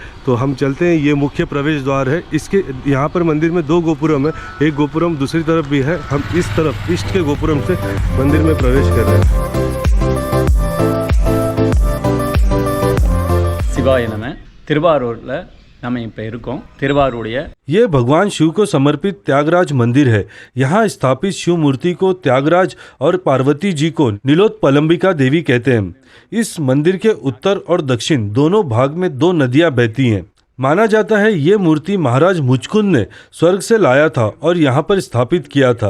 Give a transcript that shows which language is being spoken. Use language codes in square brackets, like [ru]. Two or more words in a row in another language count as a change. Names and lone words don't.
[hi] तो हम चलते हैं, ये मुख्य प्रवेश द्वार है। इसके यहाँ पर मंदिर में 2 गोपुरम है, एक गोपुरम दूसरी तरफ भी है। हम इस तरफ ईस्ट के गोपुरम से मंदिर में प्रवेश कर रहे हैं। [ta] तिरुवारूर நம்ம இப்போ இருக்கோம்। திருவாரூடைய [hi] ये भगवान शिव को समर्पित त्यागराज मंदिर है। यहाँ स्थापित शिव मूर्ति को त्यागराज और पार्वती जी को नीलोत्पलंबिका देवी कहते हैं। इस मंदिर के उत्तर और दक्षिण दोनों भाग में 2 नदियाँ बहती हैं। माना जाता है ये मूर्ति महाराज मुचकुंद ने स्वर्ग से लाया था और यहाँ पर स्थापित किया था।